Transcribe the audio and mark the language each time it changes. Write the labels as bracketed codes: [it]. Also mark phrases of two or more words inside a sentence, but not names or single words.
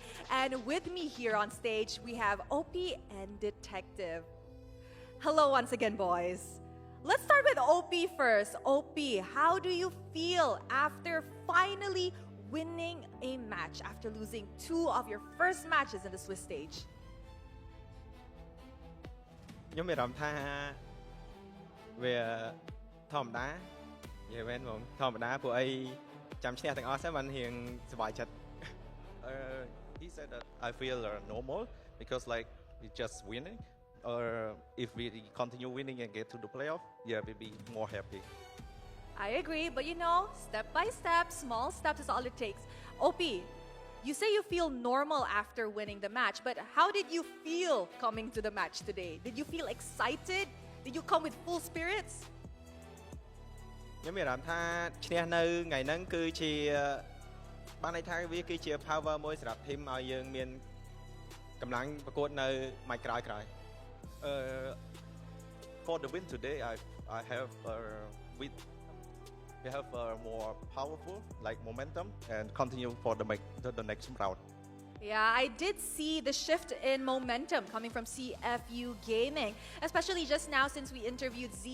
[en] And with me here on stage, we have OP and Detective. Hello once again, boys. Let's start with OP first. OP, how do you feel after finally winning a match after losing 2 of your first matches in the Swiss stage? [km] ខ្ញុំមានអារម្មណ៍ថាវាធម្មតានិយាយមែនបងធម្មតាពួកអីចាំឈ្នះទាំងអស់ហ្នឹងបានរៀងសប្បាយចិត្ត [en] He said that I feel normal because like we just winning or if we continue winning and get to the playoff, yeah, we'll be more happy. I agree, but you know, step by step, small steps is all it takes. OP, you say you feel normal after winning the match, but how did you feel coming to the match today? Did you feel excited? Did you come with full spirits? [km] ខ្ញុំមានអារម្មណ៍ថាឈ្នះនៅថ្ងៃហ្នឹងគឺជាបានន័យថាវាគឺជា power មួយសម្រាប់ team ឲ្យយើងមានកម្លាំងប្រកួតនៅម៉ាច់ក្រោយ [en] For the win today, I have we have more powerful like momentum and continue for the next round. Yeah, I did see the shift in momentum coming from CFU Gaming, especially just now since we interviewed Z.